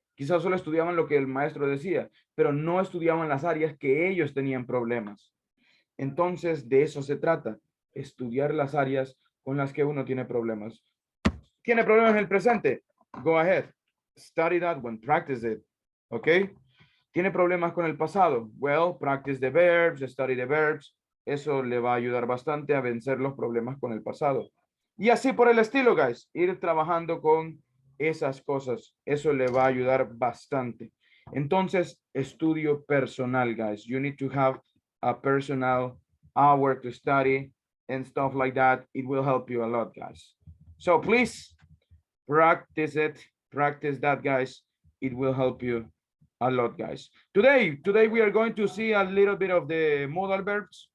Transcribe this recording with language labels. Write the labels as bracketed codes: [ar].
[es] Quizás solo estudiaban lo que el maestro decía, pero no estudiaban las áreas que ellos tenían problemas. Entonces, de eso se trata, estudiar las áreas con las que uno tiene problemas. ¿Tiene problemas en el presente? [en] Go ahead. Study that one. Practice it. ¿Ok? [es] ¿Tiene problemas con el pasado? [en] Well, practice the verbs, study the verbs. [es] Eso le va a ayudar bastante a vencer los problemas con el pasado. Y así por el estilo, guys. Ir trabajando con esas cosas. Eso le va a ayudar bastante. Entonces, estudio personal, guys. [en] You need to have a personal hour to study and stuff like that. It will help you a lot, guys. So please practice it. Practice that, guys. It will help you A lot, guys. Today we are going to see a little bit of the modal verbs.